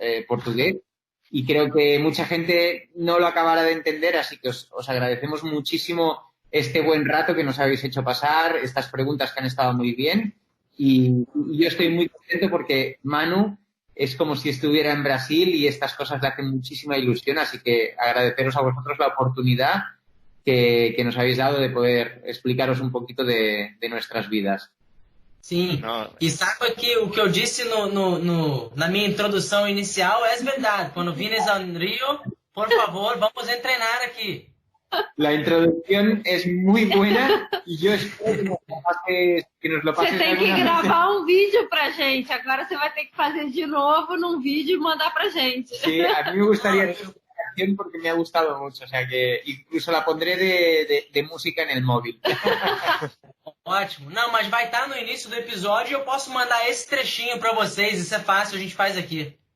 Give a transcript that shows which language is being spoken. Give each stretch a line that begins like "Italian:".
Spanish: portugués y creo que mucha gente no lo acabará de entender, así que os agradecemos muchísimo este buen rato que nos habéis hecho pasar, estas preguntas que han estado muy bien y yo estoy muy contento porque Manu es como si estuviera en Brasil y estas cosas le hacen muchísima ilusión, así que agradeceros a vosotros la oportunidad que nos habéis dado de poder explicaros un poquito de nuestras vidas.
Portuguese: Sim, e sabe que o que eu disse na minha introdução inicial é verdade. Quando
Spanish: vienes
Portuguese: ao Rio, por favor, vamos treinar aqui.
Spanish: La introducción es muy buena y yo espero que nos lo pases.
Portuguese: Você tem que gravar um vídeo pra gente. Agora você vai ter que fazer de novo num vídeo e mandar pra gente.
Spanish: Sí, a mí me gustaría hacer una canción porque me ha gustado mucho. O sea que incluso la pondré de música en el móvil.
Portuguese: Ótimo. Não, mas vai estar no início do episódio e eu posso mandar esse trechinho pra vocês. Isso é fácil, a gente faz aqui.